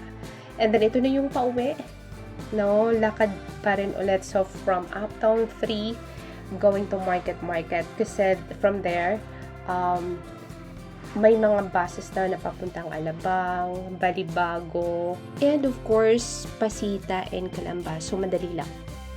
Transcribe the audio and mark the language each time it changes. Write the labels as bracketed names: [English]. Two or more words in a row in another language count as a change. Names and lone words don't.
[Filipino] And then, ito na yung pauwi. No, lakad pa rin ulit. [English] So, from Uptown-3, going to Market. Kasi from there, [Filipino] may mga buses na napapuntang Alabang, Balibago, [English] and of course, Pasita and Calamba. [Filipino] So, madali lang.